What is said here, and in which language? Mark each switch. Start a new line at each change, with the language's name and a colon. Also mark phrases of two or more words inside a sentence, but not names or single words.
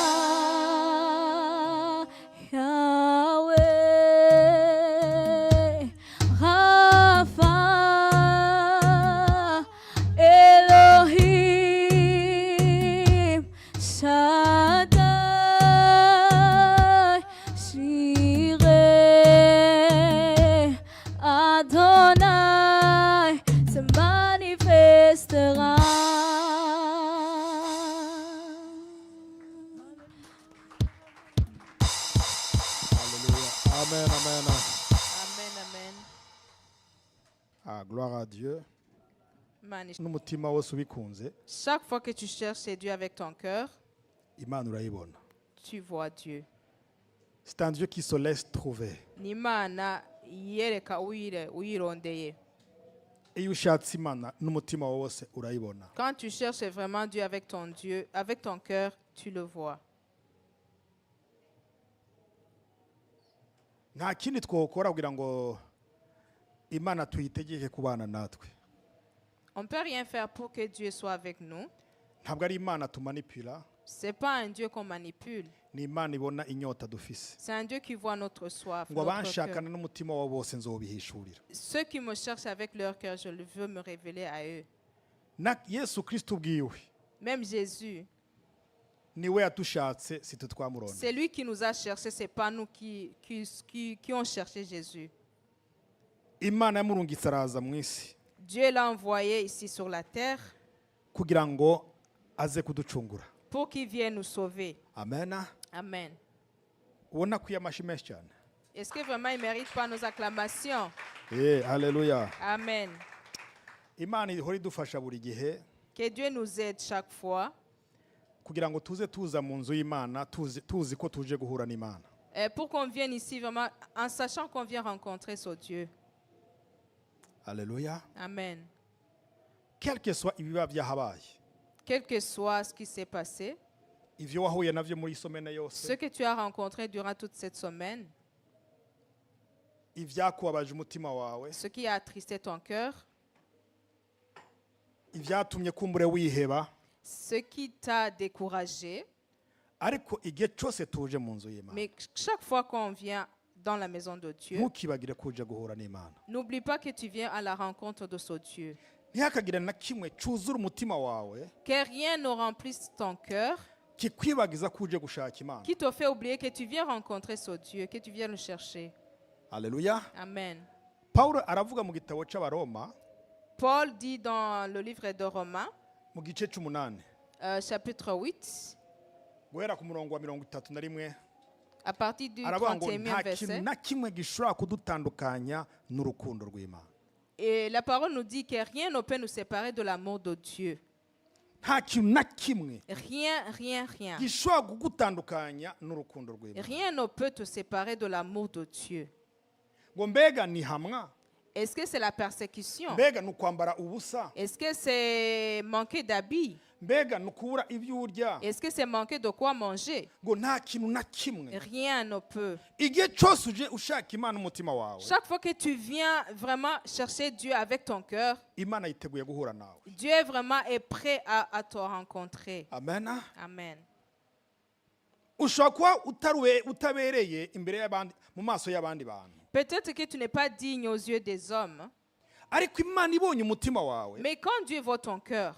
French: Yahweh, Rapha, Elohim, Shaddai, Jireh, Adonai se manifestera. Alléluia. Amen, amen. Amen, amen. Ah, gloire à Dieu.
Rundi: Imana ish- N'umutima wose ubikunze,
French: Chaque fois que tu cherches Dieu avec ton cœur,
Rundi: Imana urayibona.
French: tu vois Dieu. C'est un Dieu qui se laisse trouver.
Rundi: Ni Imana yereka uyirondeye. Iyo ushatse Imana n'umutima wawe wose urayibona.
French: Quand tu cherches vraiment Dieu, avec ton cœur, tu le vois.
Rundi: Nta kindi twokora kugira ngo Imana tuyitegeke kubana natwe.
French: On ne peut rien faire pour que Dieu soit avec nous.
Rundi: Ntabwo ari Imana tumanipula,
French: Ce n'est pas un Dieu qu'on manipule.
Rundi: ni Imana ibona inyota dufise.
French: C'est un Dieu qui voit notre soif,
Rundi: Ngo
French: notre cœur.
Rundi: abanshakana n'umutima wabo bose nzobihishurira.
French: Ceux qui me cherchent avec leur cœur, je veux me révéler à eux.
Rundi: Na Yesu Kristo ubwiwe
French: Même Jésus,
Rundi: niwe yatushatse si twe twamuronde.
French: c'est lui qui nous a cherchés, ce n'est pas nous qui ont cherché Jésus.
Rundi: Imana yamurungitse araza mu isi
French: Dieu l'a envoyé ici sur la terre
Rundi: kugira ngo aze kuducungura.
French: pour qu'il vienne nous sauver. Amen. Amen.
Rundi: Ubona ko amashi menshi cyane.
French: Est-ce que vraiment il ne mérite pas nos acclamations?
Rundi: Haleluya. Amen. Imana ihora idufasha buri gihe
French: Que Dieu nous aide chaque fois
Rundi: kugira ngo tuze tuza mu nzu y'Imana tuzi ko tuje guhura n'Imana.
French: pour qu'on vienne ici vraiment en sachant qu'on vient rencontrer ce Dieu.
Rundi: Haleluya. Amen.
French: Quel que soit
Rundi: ibiba byahabaye,
French: Quel que soit ce qui s'est passé,
Rundi: ivyo wahuye navyo muri isomene
French: Ce
Rundi: yose,
French: que tu as rencontré durant toute cette semaine,
Rundi: ivyakubabaje umutima wawe,
French: ce qui a attristé ton cœur,
Rundi: ivyatumye kumbure wiheba,
French: ce qui t'a découragé.
Rundi: ariko igihe cyose tuje mu nzu y'Imana,
French: Mais chaque fois qu'on vient dans la maison de Dieu,
Rundi: ntukibagire kuje guhura n'Imana.
French: n'oublie pas que tu viens à la rencontre de ce Dieu.
Rundi: Ntihakagire na kimwe cyuzura umutima wawe
French: Que rien ne remplisse ton cœur,
Rundi: kikwibagiza kuje gushaka Imana.
French: qui te fait oublier que tu viens rencontrer ce Dieu, que tu viens le chercher.
Rundi: Haleluya. Amen. Paulo aravuga mu gitabo c'Abaroma
French: Paul dit dans le livre de Romains,
Rundi: mu gice c'umunani
French: chapitre 8,
Rundi: guhera ku murongo wa 31
French: à partir du
Rundi: aravuga ngo
French: 31e
Rundi: nta kintu
French: verset.
Rundi: na kimwe gishobora kudutandukanya n'urukundo rw'Imana.
French: Et la parole nous dit que rien ne peut nous séparer de l'amour de Dieu.
Rundi: Nta kintu na kimwe
French: Rien, rien, rien.
Rundi: gishobora kugutandukanya n'urukundo rw'Imana.
French: Rien ne peut te séparer de l'amour de Dieu.
Rundi: Ngo mbega ni hamwa,
French: Est-ce que c'est la persécution?
Rundi: mbega ni ukwambara ubusa,
French: Est-ce que c'est manquer d'habits?
Rundi: mbega ni ukubura ibyo urya.
French: Est-ce que c'est manquer de quoi manger?
Rundi: Ngo nta kintu na kimwe.
French: Rien ne peut.
Rundi: Igihe cyose uje ushaka Imana umutima wawe,
French: Chaque fois que tu viens vraiment chercher Dieu avec ton cœur,
Rundi: Imana yiteguye guhura nawe.
French: Dieu vraiment est prêt à te rencontrer. Amen. Amen.
Rundi: Ushobora kuba utabereye imbere y'abandi, mu maso y'abandi bantu,
French: Peut-être que tu n'es pas digne aux yeux des hommes,
Rundi: ariko Imana ibonye umutima wawe
French: mais quand Dieu voit ton cœur,